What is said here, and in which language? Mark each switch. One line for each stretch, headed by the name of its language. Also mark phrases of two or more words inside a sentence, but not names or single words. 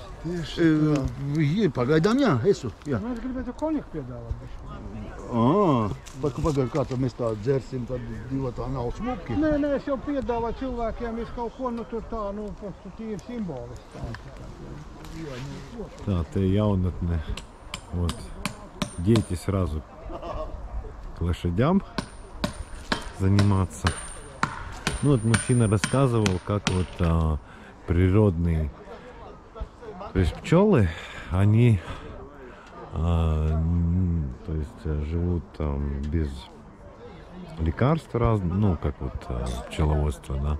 Latvian: Pagaidām, jā, esu. Jā. Es gribētu konjaku piedāvāt. Pagaid, kā tad mēs tā dzersim, tad tā nav smuki? Nē, es jau piedāvāju cilvēkiem, es kaut ko, tur tā, tīri simboliski. Tā, te jaunatне. Вот.
Russian: Дети сразу к лошадям заниматься. Ну вот мужчина рассказывал, как вот природные, то есть пчелы, они то есть живут без лекарств разных, ну как вот пчеловодство, да.